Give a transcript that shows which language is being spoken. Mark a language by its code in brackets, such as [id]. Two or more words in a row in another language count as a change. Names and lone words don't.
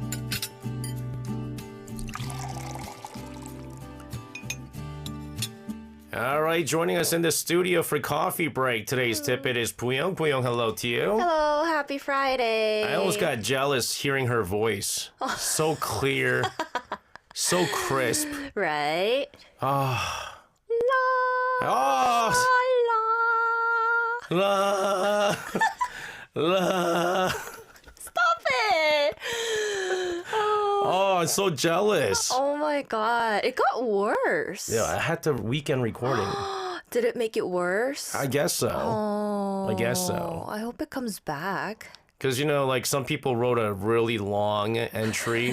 [en] All right, joining us in the studio for coffee break. Today's tidbit is Puyong. Puyong, hello to you. Hello, happy Friday. I almost got jealous hearing her voice. So clear, so crisp. Right? Ah. La, Oh, la. la. Stop it. Oh, I'm so jealous. Oh my god. It got worse. Yeah, I had the weekend recording. Did it make it worse? I guess so. Oh, I guess so. I hope it comes back. Because, like some people wrote a really long entry.